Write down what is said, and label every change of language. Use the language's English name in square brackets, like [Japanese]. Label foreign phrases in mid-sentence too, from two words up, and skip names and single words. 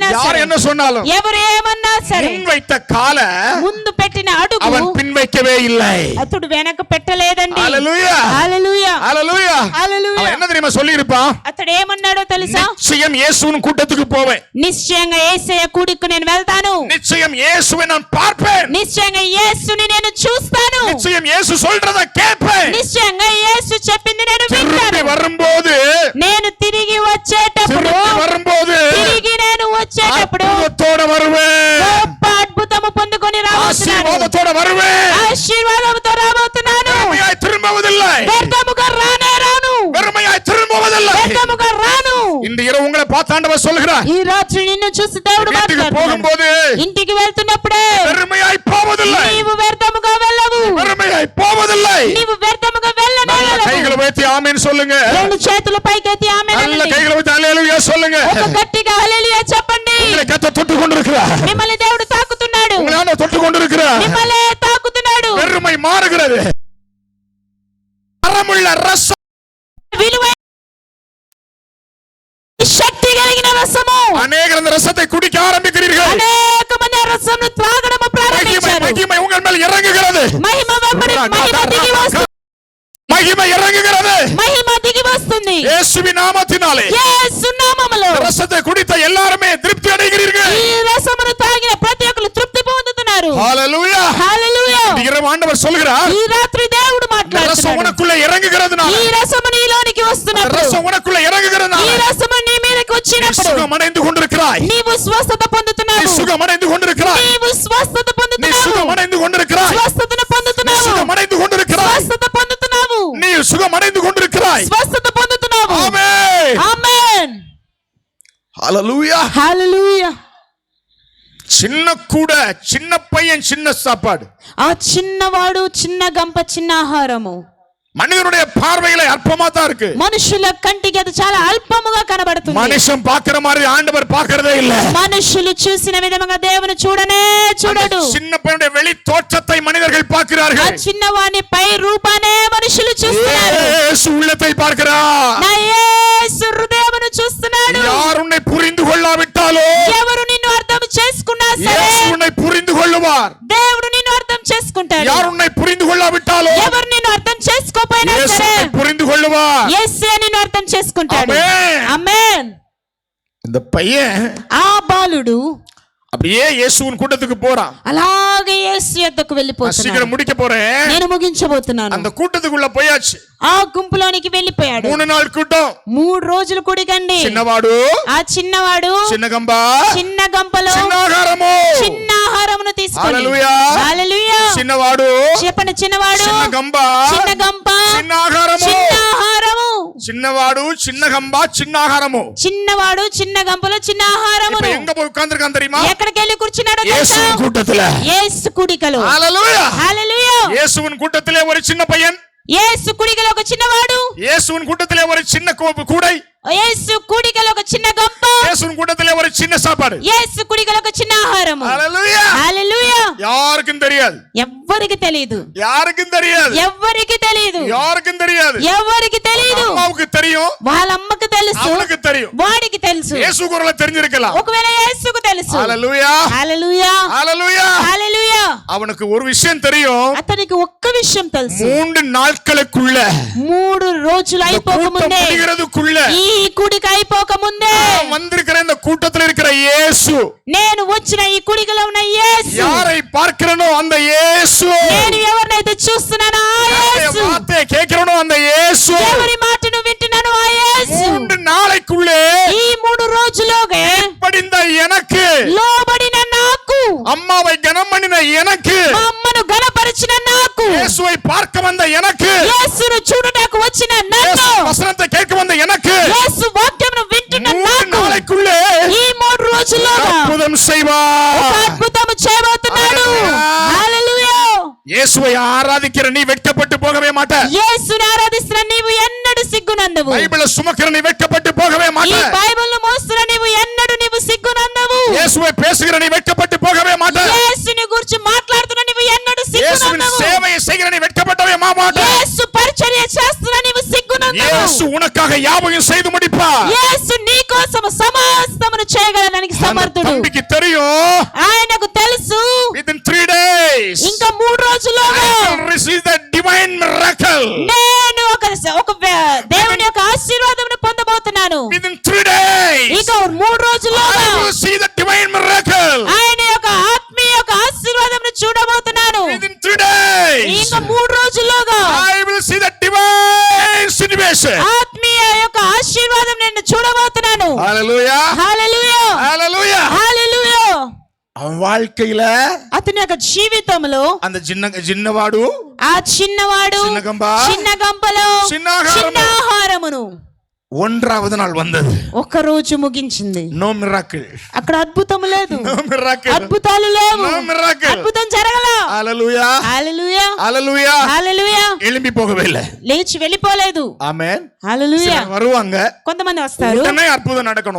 [Tamil] யார் [Telugu] సరే, [Tamil] என்ன சொன்னாலும், [Telugu] ఎవరు ఏమన్నా సరే, [Tamil] முன் வைத்த கால [Telugu] ముందు పెట్టిన అడుగు [Tamil] அவன் பின் வைக்கவே இல்லை, [Telugu] అతడు వెనక పెట్టలేదండి. హల్లెలూయా, హల్లెలూయా, హల్లెలూయా, హల్లెలూయా. [Tamil] அவன் என்ன தெரியுமா சொல்லி இருப்பான்? [Telugu] అతడు ఏమన్నాడో తెలుసా? [Tamil] நிச்சயம் இயேசுவின் கூட்டத்துக்கு போவேன், [Telugu] నిశ్చయంగా యేసయ్య కూడికి నేను వెళ్తాను, [Tamil] நிச்சயம் இயேசுவை நான் பார்ப்பேன், [Telugu] నిశ్చయంగా యేసుని నేను చూస్తాను, [Tamil] நிச்சயம் இயேசு சொல்றத கேட்பேன், [Telugu] నిశ్చయంగా యేసు చెప్పింది నేను [Tamil] திரும்பி [Telugu] వింటాను, [Tamil] வரும்போது, [Telugu] నేను తిరిగి వచ్చేటప్పుడు, [Tamil] திரும்பி வரும்போது [Telugu] తిరిగి నేను వచ్చేటప్పుడు [Tamil] அற்புதத்தோட வருவேன், [Telugu] గొప్ప అద్భుతము పొందుకొని రాబోతున్నాను, [Tamil] ஆசீர்வாதத்தோட வருவேன், [Telugu] ఆశీర్వాదంతో రాబోతున్నాను, [Tamil] வெறுமையாய் திரும்புவதில்லை, [Telugu] వ్యర్థముగా రానే రాను, [Tamil] வெறுமையாய் திரும்புவதில்லை. [Telugu] వ్యర్థముగా రాను. [Tamil] இந்த இரவு உங்களை உங்களை பார்த்து ஆண்டவர் சொல்கிறார், [Telugu] ఈ రాత్రి నిన్ను చూసి దేవుడు [Tamil] வீட்டுக்கு [Telugu] మాట్లాడుతున్నాడు. [Tamil] போகும்போது [Telugu] ఇంటికి వెళ్తున్నప్పుడే [Tamil] வெறுமையாய் போவதில்லை, [Telugu] నీవు వ్యర్థముగా వెళ్ళవు, [Tamil] வெறுமையாய் போவதில்லை. [Telugu] నీవు వ్యర్థముగా [Tamil] நல்ல [Telugu] వెళ్ళనేలవు. [Tamil] கைகளை வைத்து ஆமென் சொல்லுங்க. [Telugu] రెండు చేతులు పైకెత్తి ఆమేన్ [Tamil] நல்ல [Telugu] అనండి. [Tamil] கைகளை வைத்து ஹல்லேலூயா சொல்லுங்க. [Telugu] ఒక గట్టిగా హల్లెలూయా చెప్పండి. [Tamil] உங்களை கர்த்தர் தொட்டு கொண்டிருக்கிறார், [Telugu] మిమ్మల్ని దేవుడు తాకుతున్నాడు, [Tamil] உங்களை ஆண்டவர் தொட்டு கொண்டிருக்கிறார். [Telugu] మిమ్మల్ని తాకుతున్నాడు. [Tamil] வெறுமை மாறுகிறது. அறமுள்ள ரசம், [Telugu] విలువైన శక్తి కలిగిన రసము. [Tamil] அநேகர் அந்த ரசத்தை குடிக்க ஆரம்பிக்கிறீர்கள். [Telugu] అనేక మంది ఆ రసమును త్రాగడం ప్రారంభించారు. [Tamil] மகிமை உங்கள் மேல் இறங்குகிறது, [Telugu] మహిమ వెంబడి మహిమ దిగి వస్తుంది, [Tamil] மகிமை இறங்குகிறது. [Telugu] మహిమ దిగి వస్తుంది. [Tamil] இயேசுவின் நாமத்தினாலே [Telugu] యేసు నామములో [Tamil] இந்த ரசத்தை குடித்த எல்லாருமே திருப்தி அடைகிறீர்கள். [Telugu] ఈ రసమును తాగిన ప్రతి ఒక్కరు తృప్తి పొందుతున్నారు. [Tamil] ஹல்லேலூயா. [Telugu] హల్లెలూయా. [Tamil] இரவு ஆண்டவர் சொல்கிறார், [Telugu] ఈ రాత్రి దేవుడు [Tamil] இந்த ரசம் [Telugu] మాట్లాడుతున్నాడు. [Tamil] உனக்குள்ள இறங்குகிறதுனால, [Telugu] ఈ రసము నీలోనికి [Tamil] இந்த [Telugu] వస్తున్నప్పుడు, [Tamil] ரசம் உனக்குள்ள [Telugu] ఈ [Tamil] இறங்குகிறதுனால [Telugu] రసము నీ మీదకి [Tamil] நீ [Telugu] వచ్చినప్పుడు [Tamil] சுகமடைந்து கொண்டிருக்கிறாய், [Telugu] నీవు స్వస్థత [Tamil] நீ [Telugu] పొందుతున్నావు, [Tamil] சுகமடைந்து கொண்டிருக்கிறாய், [Telugu] నీవు స్వస్థత [Tamil] நீ [Telugu] పొందుతున్నావు, [Tamil] சுகமடைந்து கொண்டிருக்கிறாய், [Telugu] స్వస్థతను [Tamil] நீ [Telugu] పొందుతున్నావు, [Tamil] சுகமடைந்து கொண்டிருக்கிறாய், [Telugu] స్వస్థత పొందుతున్నావు, [Tamil] நீ சுகமடைந்து கொண்டிருக்கிறாய். [Telugu] స్వస్థత పొందుతున్నావు. [Tamil] ஆமென். [Telugu] ఆమేన్. [Tamil] ஹல்லேலூயா. [Telugu] హల్లెలూయా. [Tamil] சின்ன கூட, சின்ன பையன், சின்ன சாப்பாடு. [Telugu] ఆ చిన్నవాడు, చిన్న గంప, చిన్న ఆహారము [Tamil] மனிதனுடைய பார்வையில அற்பமா தான் இருக்கு. [Telugu] మనుషుల కంటికి అది చాలా అల్పముగా కనబడుతుంది. [Tamil] மனுஷன் பார்க்கிற மாதிரி ஆண்டவர் பார்க்கிறதே இல்ல. [Telugu] మనుషులు చూసిన విధంగా దేవుని చూడనే చూడడు. [Tamil] சின்ன பையனுடைய வெளி தோற்றத்தை மனிதர்கள் [Telugu] ఆ [Tamil] பார்க்கிறார்கள், [Telugu] చిన్నవాని పై రూపానే మనుషులు చూస్తున్నారు. [Tamil] இயேசு உள்ளத்தை பார்க்கிறார். [Telugu] నా యేసు హృదయమును చూస్తున్నాడు. [Tamil] யார் உன்னை புரிந்து கொள்ளாவிட்டாலோ [Telugu] ఎవరు నిన్ను అర్థం చేసుకున్నా సరే [Tamil] இயேசு உன்னை புரிந்து கொள்ளுவார். [Telugu] దేవుడు నిన్ను అర్థం చేసుకుంటాడు. [Tamil] யார் உன்னை புரிந்து கொள்ளாவிட்டாலோ [Telugu] ఎవరు నిన్ను అర్థం చేసుకోపోయినా [Tamil] இயேசு [Telugu] సరే [Tamil] உன்னை புரிந்து கொள்ளுவார். [Telugu] యేసే నిన్ను అర్థం చేసుకుంటాడు. [Tamil] ஆமென். [Telugu] ఆమేన్. [Tamil] இந்த பையன் [Telugu] ఆ బాలుడు [Tamil] அப்படியே இயேசுவின் கூட்டத்துக்கு போறான். [Telugu] అలాగే యేసు యొద్దకు [Tamil] நான் [Telugu] వెళ్ళిపోతున్నాడు. [Tamil] சீக்கிரம் முடிக்க போறேன். [Telugu] నేను ముగించబోతున్నాను. [Tamil] அந்த கூட்டத்துக்குள்ள போயாச்சு. [Telugu] ఆ గుంపులోనికి వెళ్ళిపోయాడు. [Tamil] 3 நாள் கூட்டம். [Telugu] 3 రోజులు కూడికండి. చిన్నవాడు, ఆ చిన్నవాడు చిన్న గంప, చిన్న గంపలో చిన్న ఆహారము, చిన్న ఆహారమును తీసుకొని హల్లెలూయా. హల్లెలూయా. చిన్నవాడు, చెప్పండి, చిన్నవాడు, చిన్న గంప, చిన్న గంప, చిన్న ఆహారము, చిన్న ఆహారము. చిన్నవాడు, చిన్న గంప, చిన్న ఆహారము. చిన్నవాడు చిన్న గంపలో చిన్న [Tamil] இப்ப [Telugu] ఆహారమును. [Tamil] எங்க போய் உட்கார்ந்திருக்கான் தெரியுமா? [Telugu] ఎక్కడికి వెళ్ళి కూర్చున్నాడో [Tamil] இயேசுவின் [Telugu] తెలుసా? [Tamil] கூட்டத்துல. [Telugu] యేసు కుడికలో. [Tamil] ஹல்லேலூயா. [Telugu] హల్లెలూయా. [Tamil] இயேசுவின் கூட்டத்திலே ஒரு சின்ன பையன், [Telugu] యేసు కుడికలో ఒక చిన్నవాడు, [Tamil] இயேசுவின் கூட்டத்திலே ஒரு சின்ன கூடை, [Telugu] యేసు కుడికలో ఒక చిన్న గంప, [Tamil] இயேசுவின் கூட்டத்திலே ஒரு சின்ன சாப்பாடு. [Telugu] యేసు కుడికలో ఒక చిన్న ఆహారము. [Tamil] ஹல்லேலூயா. [Telugu] హల్లెలూయా. [Tamil] யாருக்கும் தெரியாது, [Telugu] ఎవ్వరికి తెలియదు, [Tamil] யாருக்கும் தெரியாது, [Telugu] ఎవ్వరికి తెలియదు, [Tamil] யாருக்கும் தெரியாது. [Telugu] ఎవ్వరికి తెలియదు. [Tamil] அம்மாவுக்கு தெரியும், [Telugu] వాళ్ళ అమ్మకు తెలుసు, [Tamil] அவனுக்கு தெரியும். [Telugu] వాడికి తెలుసు, [Tamil] இயேசு குரலை தெரிஞ்சிருக்கலாம். [Telugu] ఒకవేళ యేసుకు తెలుసు. [Tamil] ஹல்லேலூயா. [Telugu] హల్లెలూయా. [Tamil] ஹல்லேலூயா. [Telugu] హల్లెలూయా. [Tamil] அவனுக்கு ஒரு விஷயம் தெரியும். [Telugu] అతనికి ఒక్క విషయం తెలుసు. [Tamil] 3 நாட்களுக்குள்ள [Telugu] 3 రోజులు [Tamil] இந்த கூட்டம் [Telugu] అయిపోకముందే, [Tamil] முடிகிறதுக்குள்ள [Telugu] ఈ కుడిక అయిపోకముందే, [Tamil] நான் வந்திருக்கிற இந்த கூட்டத்தில் இருக்கிற இயேசு, [Telugu] నేను వచ్చిన ఈ కుడికలో ఉన్న యేసు, [Tamil] யாரை பார்க்கிறனோ அந்த இயேசு, [Telugu] నేను ఎవరినైతే చూస్తున్నానో ఆ యేసు, [Tamil] வார்த்தையை கேட்கிறனோ அந்த இயேசு, [Telugu] ఎవరి మాటను వింటున్నానో ఆ యేసు, [Tamil] 3 நாளைக்குள்ளே [Telugu] ఈ 3 రోజులోగా [Tamil] படிந்த எனக்கு, [Telugu] లోబడిన నాకు, [Tamil] அம்மாவை கனம் பண்ணின எனக்கு, [Telugu] మా అమ్మను గణపరిచిన నాకు, [Tamil] இயேசுவை பார்க்க வந்த எனக்கு, [Telugu] యేసును చూడటానికి వచ్చిన [Tamil] இயேசு [Telugu] నన్ను, [Tamil] வசனத்தை கேட்க வந்த எனக்கு, [Telugu] యేసు వాక్యమును వింటున్న [Tamil] 3 [Telugu] నాకు, [Tamil] நாளைக்குள்ளே [Telugu] ఈ 3 రోజుల్లోగా [Tamil] அற்புதம் [Telugu] ఒక [Tamil] செய்வார். [Telugu] అద్భుతము చేయబోతున్నాడు. హల్లెలూయా. [Tamil] இயேசுவை ஆராதிக்கிற நீ வெட்கப்பட்டு போகவே மாட்ட. [Telugu] యేసుని ఆరాధిస్తున్న నీవు ఎన్నడూ సిగ్గునందవు. [Tamil] பைபிளை சுமக்கிற நீ வெட்கப்பட்டு போகவே [Telugu] ఈ [Tamil] மாட்ட. [Telugu] బైబిల్ను మోస్తున్న నీవు ఎన్నడూ నీవు సిగ్గునందవు. [Tamil] இயேசுவை பேசுகிற நீ வெட்கப்பட்டு போகவே மாட்ட. [Telugu] యేసుని గురించి మాట్లాడుతున్న నీవు ఎన్నడూ [Tamil] இயேசுவின் [Telugu] సిగ్గునందవు. [Tamil] சேவையை செய்கிற நீ வெட்கப்பட்டவே மாட்ட. [Telugu] యేసు పరిచర్య చేస్తున్న నీవు సిగ్గునందవు. [Tamil] இயேசு உனக்காக யாவையும் செய்து முடிப்பார். [Telugu] యేసు నీ కోసం సమస్తమును చేయగలడానికి [Tamil] அந்த [Telugu] సమర్థుడు. [Tamil] தம்பிக்கு தெரியும், [Telugu] ఆయనకు తెలుసు [English] within 3 days [Telugu] ఇంకా 3 రోజుల్లోగా [English] I will receive the divine miracle. [Telugu] నేను ఒక దేవుని యొక్క ఆశీర్వాదమును పొందబోతున్నాను. [English] Within 3 days [Telugu] ఇక 3 రోజుల్లోగా [English] I will see the divine miracle. [Telugu] ఆయన యొక్క ఆత్మీయ యొక్క ఆశీర్వాదమును చూడబోతున్నాను. [English] Within 3 days [Telugu] ఇంకా 3 రోజుల్లోగా [English] I will see the divine situation. [Telugu] ఆత్మీయ యొక్క ఆశీర్వాదం నేను చూడబోతున్నాను. [English] Hallelujah. [Telugu] హల్లెలూయా. [English] Hallelujah. [Telugu] హల్లెలూయా. [Tamil] அவன் வாழ்க்கையில [Telugu] అతని యొక్క జీవితంలో அந்த చిన్నవాడు, ఆ చిన్నవాడు చిన్న గంప, చిన్న గంపలో చిన్న ఆహారము, చిన్న ఆహారమును [Tamil] ஒன்றாவது நாள் வந்தது. [Telugu] ఒక రోజు ముగించింది. [English] No miracle. [Telugu] అక్కడ అద్భుతం లేదు. [English] No miracle. [Telugu] అద్భుతాలు లేవు. [English] No miracle. [Telugu] అద్భుతం జరగల. హల్లెలూయా. హల్లెలూయా. హల్లెలూయా. హల్లెలూయా. [Tamil] எழும்பி போகவேல்ல. [Telugu] లేచి వెళ్ళిపోలేదు. ఆమేన్. హల్లెలూయా. [Tamil] வருவாங்க. [Telugu] కొంతమంది వస్తారు. [Tamil] ఉடனே అద్భుతం நடக்கணும்.